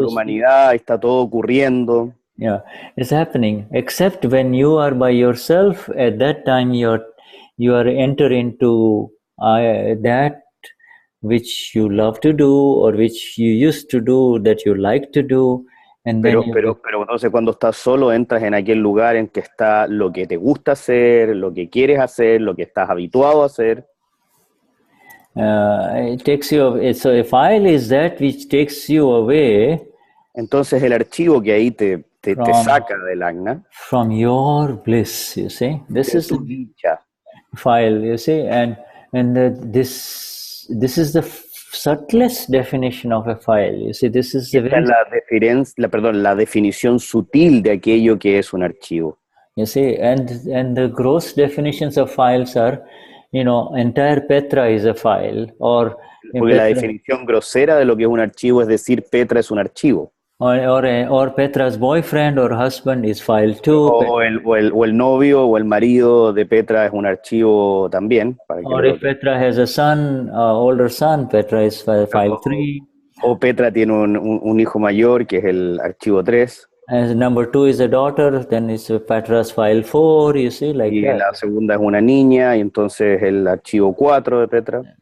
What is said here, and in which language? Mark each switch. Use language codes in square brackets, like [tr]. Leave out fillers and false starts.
[es] La humanidad está todo ocurriendo. [en] Yeah, it's happening. Except when you are by yourself, at that time you are enter into that which you love to do or which you used to do that you like to do. And [es] pero entonces cuando estás solo entras en aquel lugar en que está lo que te gusta hacer, lo que quieres hacer, lo que estás habituado a hacer. [en] It takes you. So a file is that which takes you away. [es] Entonces el archivo que ahí te saca del Agna. [en] From your bliss, you see. This is the file, you see, and this is the subtlest definition of a file. You see, this is the very... [es] la definición sutil de aquello que es un archivo. [en] You see, and the gross definitions of files are, you know, entire Petra is a file, or... [es] Porque la definición grosera de lo que es un archivo es decir Petra es un archivo. [en] Or Petra's boyfriend or husband is file too. [es] O el novio o el marido de Petra es un archivo también. [en] Or if Petra has a son, older son, Petra is file 3. [es] O Petra tiene un hijo mayor que es el archivo 3. [en] As number 2 is a daughter, then it's Petra's file 4, you see, like [es] y [en] that. [es] La segunda es una niña, y entonces el archivo 4 de Petra.